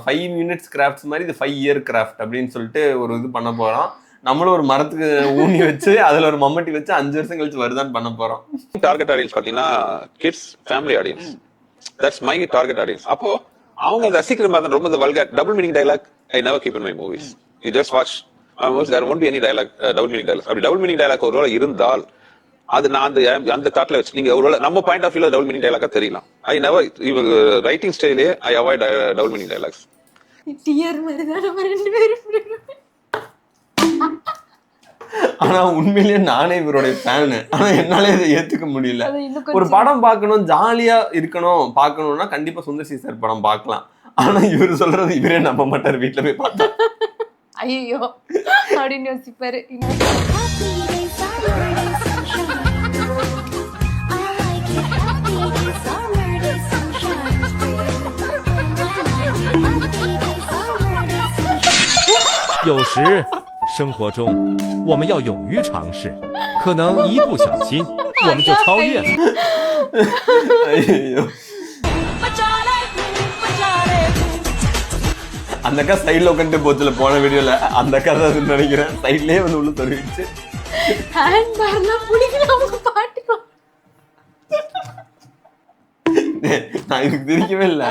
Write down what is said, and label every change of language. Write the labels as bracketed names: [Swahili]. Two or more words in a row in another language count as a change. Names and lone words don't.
[Tamil] 5 [English] minutes crafts [Tamil] மாதிரி இது 5 [English] year craft [Tamil] அப்படின்னு சொல்லிட்டு ஒரு இது பண்ண போறோம். நம்மளும் ஒரு மரத்துக்கு ஊனி வச்சு அதுல ஒரு மம்மட்டி வச்சு 5 வருஷம் கழிச்சு வருதான்னு பண்ண போறோம். [English] target audience [Tamil] பாத்தீங்கன்னா [English] kids, family audience. That's my target audience. [Tamil] அப்போ அவங்க ரசிக்கிற மாதிரி ரொம்ப [English] vulgar double meaning dialogue I never keep in my movies. You just watch my movies. There won't be any dialogue double meaning dialogue. [Tamil] அப்படி [English] double meaning dialogue [Tamil] ஒருவேளை இருந்தால் அது நான் அந்த தாட்ல வச்சு நீங்க ஒருவேளை நம்ம [English] point of view-la double meaning dialogue-a [Tamil] தெரியலாம். [English] I never writing style-e I avoid double meaning dialogues. [Tamil] டியர் மாதிரி தான் நம்ம ரெண்டு பேரும். ஆனா உண்மையிலேயே நானே இவருடைய ஃபேனு. ஆனா என்னாலே இதை ஏத்துக்க முடியல. ஒரு படம் பார்க்கணும், ஜாலியா இருக்கணும், பார்க்கணும்னா கண்டிப்பா சுந்தர் சி சார் படம் பார்க்கலாம். ஆனா இவரு சொல்றது இவரே நம்ப மாட்டார். வீட்டுல போய் பார்த்தா ஐயோ அப்படின்னு யோசிப்பாரு. [Chinese] 有时生活中我们要勇于尝试，可能一不小心我们就超越了。 [Tamil] ஐயோ, அந்த அக்கா சைட்ல உட்காந்து போச்சுல போன வீடியோல. அந்த அக்கா தான் நினைக்கிறேன் சைட்லயே வந்து உள்ள தெரிவிச்சு [English] hand bar-laam [Tamil] பிடிக்கல அவங்க பாட்டுக்கு. நான் இதுக்கு திரிக்கவே இல்லை.